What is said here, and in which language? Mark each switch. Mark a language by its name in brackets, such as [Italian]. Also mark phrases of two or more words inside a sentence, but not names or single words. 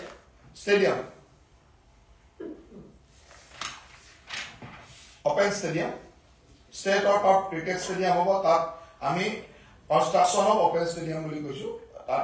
[English] stadium open stadium state of cricket stadium [Assamese] হ'ব তাত আমি [English] construction of open stadium [Assamese] বুলি কৈছো তাত